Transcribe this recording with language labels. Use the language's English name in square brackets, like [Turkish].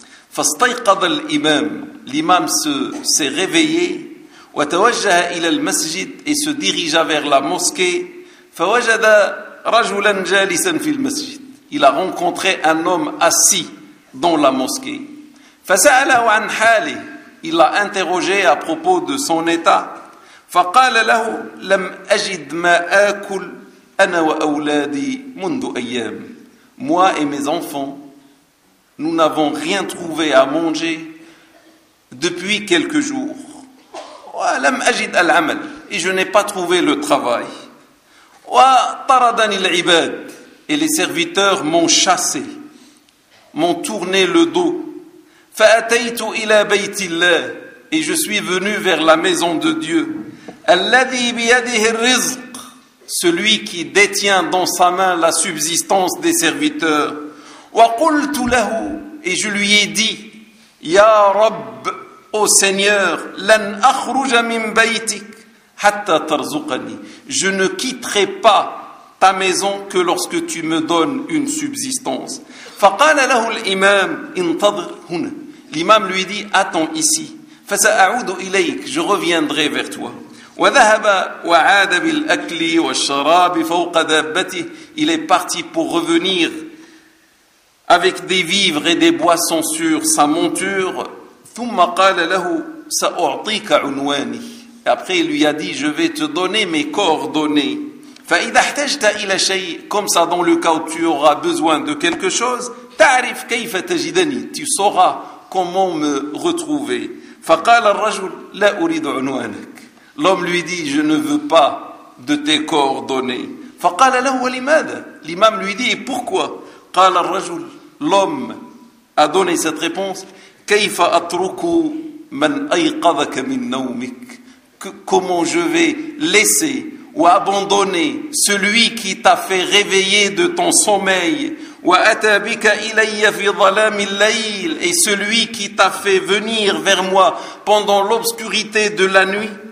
[Arabic] Fastayqad al-imam, [French] l'imam s'est réveillé, [Arabic] wa tawajjaha ila al-masjid, [French] et se dirigea vers la mosquée, [Arabic] fawajada rajulan jalisan fil masjid. [French] Il a rencontré un homme assis dans la mosquée. [Arabic] Fasa'alahu an hali, [French] il l'a interrogé à propos de son état. [Arabic] فقال له لم أجد ما آكل أنا وأولادي منذ أيام. [French] Moi et mes enfants, nous n'avons rien trouvé à manger depuis quelques jours. [Arabic] ولم أجد العمل. [French] Et je n'ai pas trouvé le travail. [Arabic] وطردني العباد. [French] Et les serviteurs m'ont chassé, m'ont tourné le dos. [Arabic] فأتيت إلى بيت الله. [French] Et je suis venu vers la maison de Dieu. [Arabic] الذي بيده الرزق, [French] celui qui détient dans sa main la subsistance des serviteurs. [Arabic] وقلت له, [French] et je lui ai dit, [Arabic] يا رب, [French] ô Seigneur, [Arabic] لن أخرج من بيتك حتى ترزقني. [French] Je ne quitterai pas ta maison que lorsque tu me donnes une subsistance. [Arabic] فقال له الإمام انتظر هنا. [French] L'imam lui dit, attends ici. [Arabic] فسأعود إليك, [French] je reviendrai vers toi. [Arabic] وذهب وعاد بالأكل والشراب فوق دابته. [French] Il est parti pour revenir avec des vivres et des boissons sur sa monture. [Arabic] ثم قال له سأعطيك عنواني. [French] Après il lui a dit je vais te donner mes coordonnées. [Arabic] فإذا احتجت إلى شيء, [French] comme ça dans le cas où tu auras besoin de quelque chose, [Arabic] تعرف كيف تجدني, [French] tu sauras comment me retrouver. [Arabic] فقال الرجل لا أريد عنوانك. [French] L'homme lui dit je ne veux pas de tes coordonnées. [Arabic] فقال له ولماذا؟ [French] L'imam lui dit pourquoi؟ [Arabic] قال الرجل, [French] l'homme a donné cette réponse, [Arabic] كيف أترك من أيقظك من نومك؟ [French] Comment je vais laisser ou abandonner celui qui t'a fait réveiller de ton sommeil et celui qui t'a fait venir vers moi pendant l'obscurité de la nuit?